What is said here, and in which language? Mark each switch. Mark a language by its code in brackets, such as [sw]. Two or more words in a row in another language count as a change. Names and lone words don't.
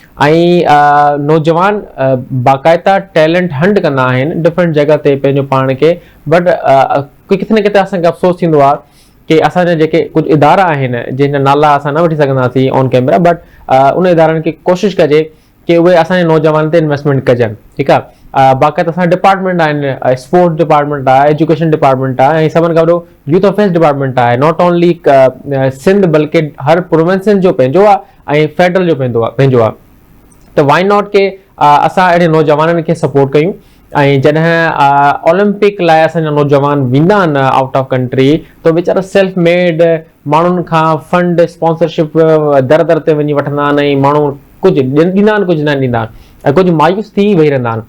[sd] ऐं नौजवान बाक़ाइदा [en] talent hunt [sd] कंदा आहिनि डिफरेंट जॻह ते पंहिंजो पाण खे, बट किथे न किथे असांखे अफ़सोस थींदो आहे कि असांजा जेके कुझु इदारा आहिनि जंहिंजा नाला असां न वठी सघंदासीं [en] on camera, [sd] बट उन इदारनि खे कोशिशि कजे कि उहे असांजे नौजवान ते इन्वेस्टमेंट कजनि, ठीकु आहे। बाक़ाइदा असांजा डिपार्टमेंट आहिनि, [en] sports department [sd] आहे, [en] education department [sd] आहे, ऐं सभिनि खां वॾो [en] youth affairs department [sd] आहे। [en] not only [sd] सिंध बल्कि हर प्रोविंसन जो पंहिंजो आहे ऐं फेडरल जो पंहिंजो आहे। त [en] why not [sd] के असां अहिड़े नौजवाननि खे सपोर्ट कयूं, ऐं जॾहिं ओलंपिक लाइ असांजा नौजवान वेंदा आहिनि [en] out of country, [sd] त वीचारा [en] self made [sd] माण्हुनि खां [en] fund sponsorship [sd] दर दर ते वञी वठंदा आहिनि, ऐं माण्हू कुझु ॾींदा आहिनि, कुझु न ॾींदा आहिनि, ऐं कुझु मायूस थी वेही रहंदा आहिनि।